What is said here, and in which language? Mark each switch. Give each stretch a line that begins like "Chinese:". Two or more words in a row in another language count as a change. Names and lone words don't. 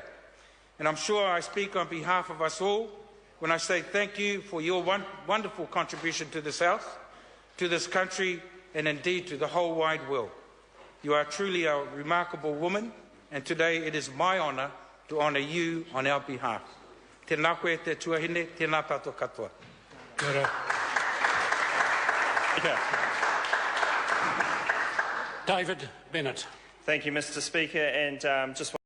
English: And I'm sure I speak on behalf of us all when I say thank you for your wonderful contribution to this House, to this country, and indeed to the whole wide world. You are truly a remarkable woman, and today it is my honour to honour you on our behalf.
Māori: Tēnā koe te tuahine, tēnā tātou katoa.
English: David Bennett. Thank you, Mr. Speaker, and just